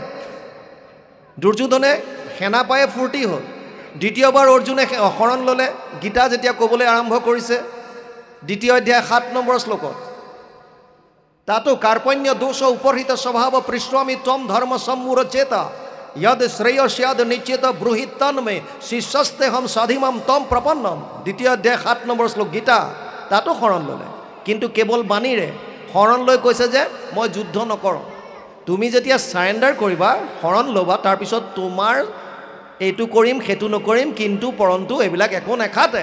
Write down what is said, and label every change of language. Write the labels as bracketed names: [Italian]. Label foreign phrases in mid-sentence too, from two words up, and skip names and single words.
[Assamese] দুৰ্যোধনে সেনা পায়ে ফূৰ্তি হ'ল। দ্বিতীয়বাৰ অৰ্জুনে শৰণ ল'লে, গীতা যেতিয়া ক'বলৈ আৰম্ভ কৰিছে 2য় অধ্যায় 7 নম্বৰ শ্লোকত, তাতো [Sanskrit] কাৰ্পণ্য দোষ উপহৃত স্বভাৱ পৃষ্ঠমি ত্বম ধৰ্ম সম্মূঢ় চেতা यद श्रेयस्याद निश्चित ब्रूहित तन्मे शिष्यस्ते हम साधिमम तम प्रपन्नम। [Assamese] 2য় অধ্যায় 7 নম্বৰ শ্লোক গীতা, তাতো শৰণ ল'লে। কিন্তু কেৱল বাণীৰে শৰণ লৈ কৈছে যে মই যুদ্ধ নকৰোঁ। তুমি যেতিয়া চাৰেণ্ডাৰ কৰিবা, শৰণ ল'বা, তাৰপিছত তোমাৰ এইটো কৰিম সেইটো নকৰিম কিন্তু পৰন্তু এইবিলাক একো নেখাতে।